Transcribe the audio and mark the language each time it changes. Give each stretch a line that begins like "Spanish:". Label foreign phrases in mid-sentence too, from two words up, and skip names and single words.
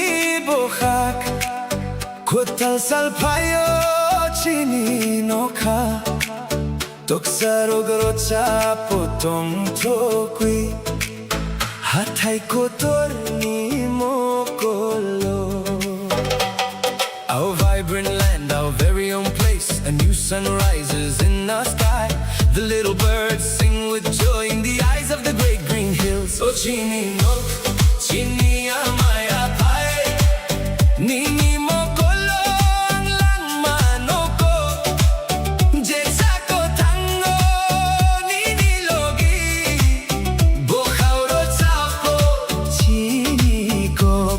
Kok Borok: bohak, kutal salpayo, chini nokha, toksaro grocha potong tokwi, hatai kotor ni mokolo.
English: Our vibrant land, our very own place, a new sun rises in the sky. The little birds sing with joy in the eyes of the great green hills.
Kok Borok: Oh, chini no, chini amaya pai, nini mokolo ang langman ko, jetsa ko tango, nini logi, bukaw rotsapo, chini kok.